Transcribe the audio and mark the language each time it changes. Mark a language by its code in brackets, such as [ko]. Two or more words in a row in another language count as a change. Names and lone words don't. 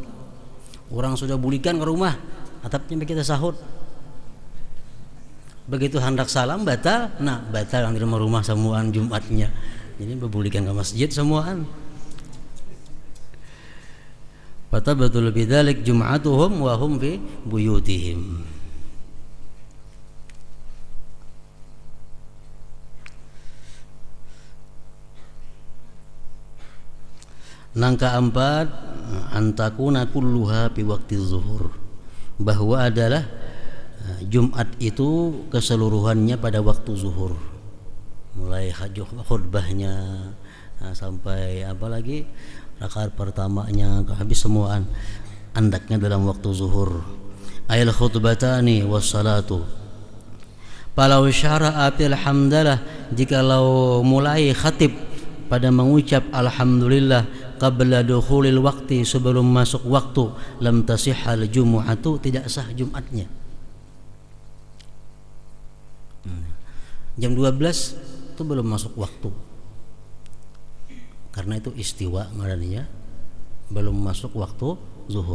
[bjn] Orang sudah bulikan ke rumah, atapnya kita tasahud. Begitu hendak salam batal, nah batal yang di rumah semuaan Jumatnya. Jadi berbulikan ke masjid semuaan. [ar] Fatabatul bidzalik jum'atuhum wa hum fi buyutihim. [bjn] Nangka 4, [ar] antakuna kulluha fi waqti zuhur, [bjn] bahwa adalah Jumat itu keseluruhannya pada waktu zuhur, mulai khutbahnya sampai apalagi rakaat pertamanya habis semuaan andaknya dalam waktu zuhur. [ar] Ayal khutbatani wassalatu. Falau syara'a fil hamdalah, [bjn] jikalau mulai khatib pada mengucap alhamdulillah [ar] qabla dukhulil waqti, [bjn] sebelum masuk waktu, [ar] lam tasihhal jumu'atu, [bjn] tidak sah Jumatnya. Jam 12 itu belum masuk waktu, karena itu istiwa ngarannya, belum masuk waktu zuhur.